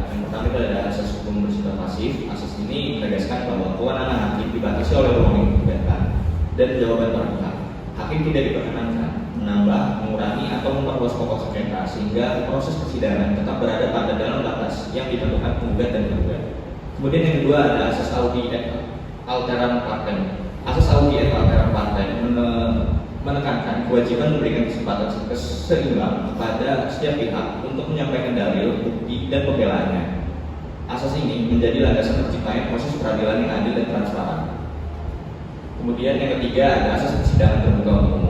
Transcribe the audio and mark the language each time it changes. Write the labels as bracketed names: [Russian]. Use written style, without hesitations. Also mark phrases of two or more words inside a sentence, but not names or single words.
[Indonesian] Yang pertama itu ada asas hukum bersifat pasif. Asas ini menegaskan bahwa kewenangan hakim dibatasi oleh wewenang gugatan dan jawaban para pihak. Hakim tidak diperkenankan menambah, mengurangi atau memperluas pokok sengketa sehingga proses persidangan tetap berada pada dalam batas yang ditentukan penggugat dan tergugat. Kemudian yang kedua ada asas [Latin] audi et alteram partem. [Indonesian] Asas [Latin] audi et alteram partem [Indonesian] menekankan kewajiban memberikan kesempatan seimbang kepada setiap pihak untuk menyampaikan dalil, bukti, dan pembelaannya. Asas ini menjadi landasan terciptanya proses peradilan yang adil dan transparan. Kemudian yang ketiga ada asas persidangan terbuka untuk umum.